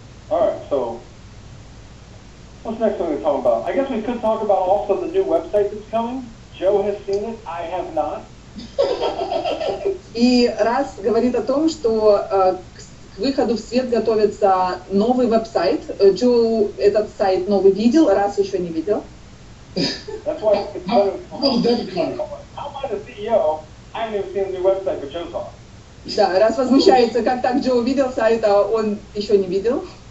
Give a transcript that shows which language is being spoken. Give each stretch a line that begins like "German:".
English: All right, so what's next thing we're talking about? I guess we could talk about also the new website that's coming. Joe has seen it, I have not.
Russian: И Russ говорит о том, что к выходу в свет готовится новый веб-сайт. Джо этот сайт новый видел, Russ еще не видел.
English: That's why it's better. How am I the CEO? I haven't even seen the new website, but Joe saw it.
Russian: Да, Russ возмущается, как так Джо увидел сайт, а он еще не видел.